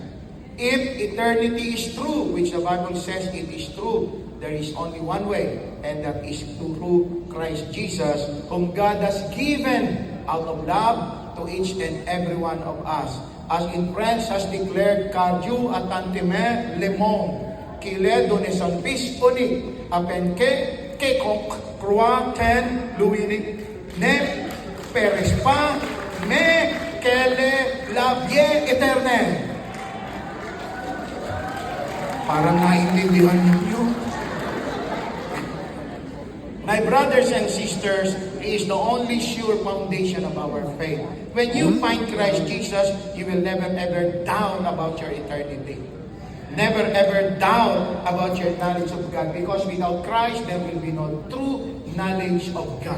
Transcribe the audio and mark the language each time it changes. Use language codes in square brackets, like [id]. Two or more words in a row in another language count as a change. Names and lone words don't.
[en] If eternity is true, which the Bible says it is true, there is only one way, and that is through Christ Jesus, whom God has given out of love to each and every one of us. As in French has declared, [fr] car Dieu a tant aimé le monde, qu'il ait donné son Fils unique, afin que quiconque croit en lui ne périsse pas, mais qu'elle ait la vie éternelle. [tl] Parang naintindihan niyo. [en] My brothers and sisters, He is the only sure foundation of our faith. When you find Christ Jesus, you will never ever doubt about your eternity. Never ever doubt about your knowledge of God, because without Christ, there will be no true knowledge of God.